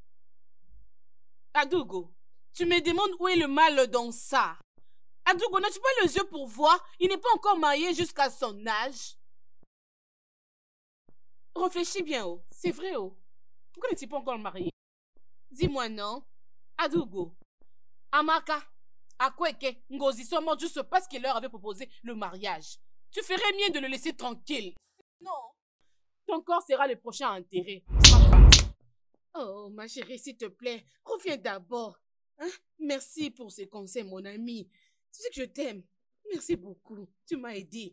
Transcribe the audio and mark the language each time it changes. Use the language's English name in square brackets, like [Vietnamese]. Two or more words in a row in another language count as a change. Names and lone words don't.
[French] Adougo, tu me demandes où est le mal dans ça? Adougo, n'as-tu pas les yeux pour voir? Il n'est pas encore marié jusqu'à son âge. Réfléchis bien, oh. C'est vrai, oh. Pourquoi n'est-il pas encore marié? Dis-moi non. Adougo. Amaka. Akweke. Ngozi sont morts juste parce qu'il leur avait proposé le mariage. Tu ferais mieux de le laisser tranquille. Non. Ton corps sera le prochain à enterrer. Oh, ma chérie, s'il te plaît, reviens d'abord. Hein? Merci pour ces conseils, mon ami. Tu sais que je t'aime. Merci beaucoup. Tu m'as aidé.